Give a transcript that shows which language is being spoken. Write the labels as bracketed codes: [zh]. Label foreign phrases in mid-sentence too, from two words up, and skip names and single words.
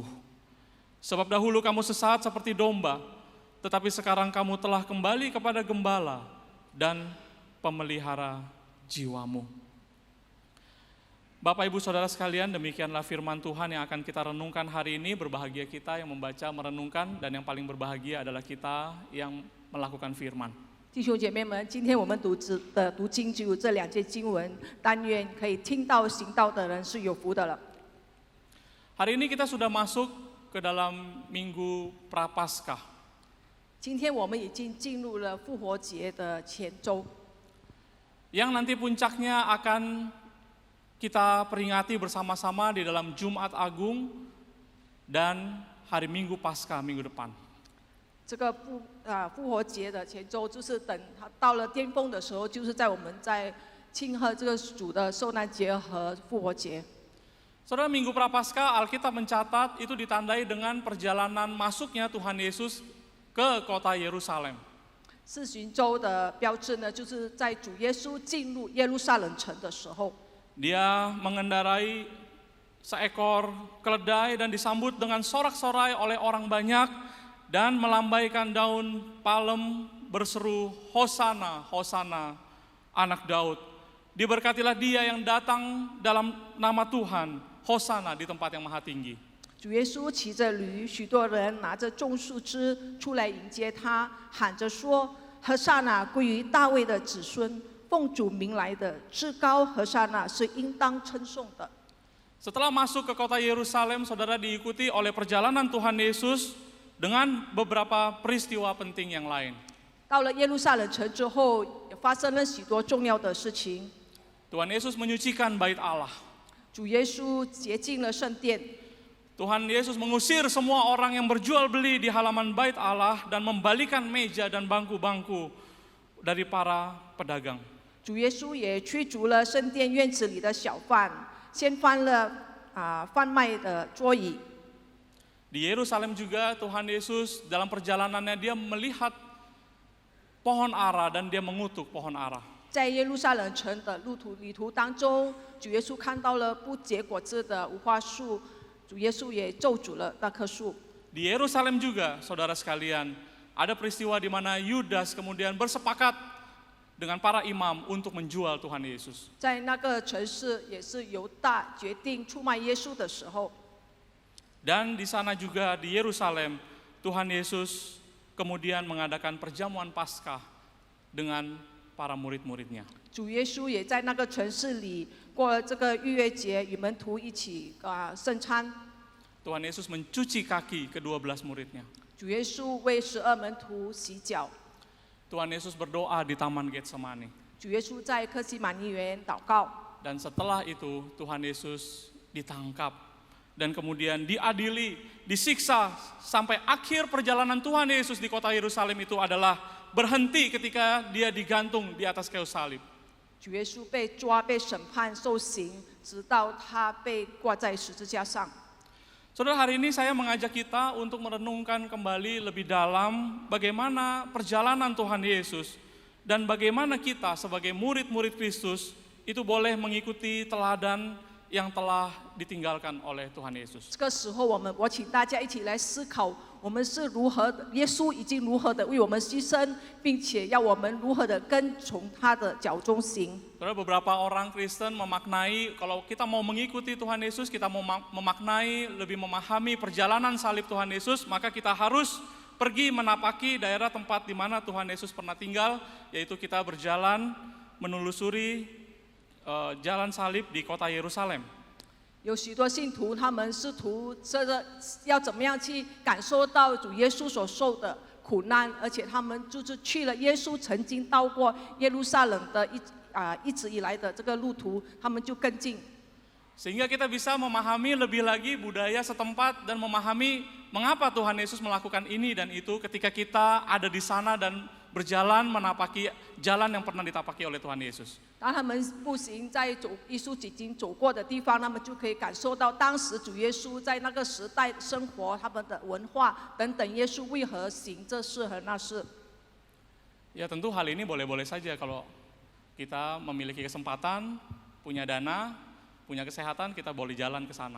[id] Sebab dahulu kamu sesat seperti domba, tetapi sekarang kamu telah kembali kepada gembala dan pemelihara jiwamu. Bapak Ibu Saudara sekalian, demikianlah firman Tuhan yang akan kita renungkan hari ini. Berbahagia kita yang membaca, merenungkan, dan yang paling berbahagia adalah kita yang melakukan firman. [zh] 弟兄姐妹们，今天我们读经就有这2节经文，但愿可以听到行道的人是有福的了。 [id] Hari ini kita sudah masuk ke dalam Minggu Prapaskah. [zh] 今天我们已经进入了复活节的前周， [id] Yang nanti puncaknya akan kita peringati bersama-sama di dalam Jumat Agung dan hari Minggu Paskah minggu depan. [zh] 这个复活节的前周，就是等它到了巅峰的时候，就是在我们在庆贺这个主的受难节和复活节。 [id] Saudara, Minggu Prapaskah Alkitab mencatat itu ditandai dengan perjalanan masuknya Tuhan Yesus ke kota Yerusalem. [zh] 四旬周的标志呢，就是在主耶稣进入耶路撒冷城的时候， [id] Dia mengendarai seekor keledai dan disambut dengan sorak-sorai oleh orang banyak dan melambaikan daun palem berseru Hosana, Hosana, anak Daud. Diberkatilah dia yang datang dalam nama Tuhan, Hosana di tempat yang maha tinggi. [zh] 主耶稣骑着驴，许多人拿着种树枝出来迎接他，喊着说：“何沙那归于大卫的子孙，奉主名来的至高何沙那是应当称颂的。” [id] Setelah masuk ke kota Yerusalem, saudara, diikuti oleh perjalanan Tuhan Yesus dengan beberapa peristiwa penting yang lain. [zh] 到了耶路撒冷城之后，也发生了许多重要的事情。 [id] Tuhan Yesus menyucikan bait Allah. [zh] 主耶稣洁净了圣殿， [id] Tuhan Yesus mengusir semua orang yang berjual beli di halaman bait Allah dan membalikan meja dan bangku-bangku dari para pedagang. [zh] 主耶稣也驱逐了圣殿院子里的小贩，掀翻了贩卖的桌椅。 [id] Di Yerusalem juga Tuhan Yesus dalam perjalanannya dia melihat pohon ara dan dia mengutuk pohon ara. [zh] 在耶路撒冷城的旅途当中，主耶稣看到了不结果子的无花树，主耶稣也咒诅了那棵树。 [id] Di Yerusalem juga, saudara sekalian, ada peristiwa di mana Yudas kemudian bersepakat dengan para imam untuk menjual Tuhan Yesus. [zh] 在那个城市，也是犹大决定出卖耶稣的时候， [id] Dan di sana juga di Yerusalem, Tuhan Yesus kemudian mengadakan perjamuan Paskah dengan para murid-muridnya. [zh] 主耶稣也在那个城市里过了这个逾越节，与门徒一起圣餐。 [id] Tuhan Yesus mencuci kaki ke-12 muridnya. [zh] 主耶稣为12门徒洗脚。 [id] Tuhan Yesus berdoa di Taman Getsemani. [zh] 主耶稣在客西马尼园祷告。 [id] Dan setelah itu Tuhan Yesus ditangkap dan kemudian diadili, disiksa sampai akhir perjalanan Tuhan Yesus di kota Yerusalem itu adalah berhenti ketika dia digantung di atas kayu salib. [zh] 主耶稣被抓、被审判、受刑，直到他被挂在十字架上。 [id] Saudara, hari ini saya mengajak kita untuk merenungkan kembali lebih dalam bagaimana perjalanan Tuhan Yesus dan bagaimana kita sebagai murid-murid Kristus itu boleh mengikuti teladan yang telah ditinggalkan oleh Tuhan Yesus. [zh] 这个时候，我请大家一起来思考，我们是如何的，耶稣已经如何的为我们牺牲，并且要我们如何的跟从他的脚中行。 [id] Saudara, beberapa orang Kristen memaknai kalau kita mau mengikuti Tuhan Yesus, kita mau memaknai, lebih memahami perjalanan salib Tuhan Yesus, maka kita harus pergi menapaki daerah tempat di mana Tuhan Yesus pernah tinggal, yaitu kita berjalan menelusuri jalan salib di kota Yerusalem. [zh] 有许多信徒，他们试图要怎么样去感受到主耶稣所受的苦难，而且他们就是去了耶稣曾经到过耶路撒冷的一直以来的这个路途，他们就跟进。 [id] Sehingga kita bisa memahami lebih lagi budaya setempat dan memahami mengapa Tuhan Yesus melakukan ini dan itu ketika kita ada di sana dan berjalan menapaki jalan yang pernah ditapaki oleh Tuhan Yesus. [zh] 当他们步行在耶稣已经走过的地方，他们就可以感受到当时主耶稣在那个时代生活，他们的文化等等，耶稣为何行这事和那事。 [id] Ya tentu hal ini boleh-boleh saja kalau kita memiliki kesempatan, punya dana, punya kesehatan, kita boleh jalan ke sana.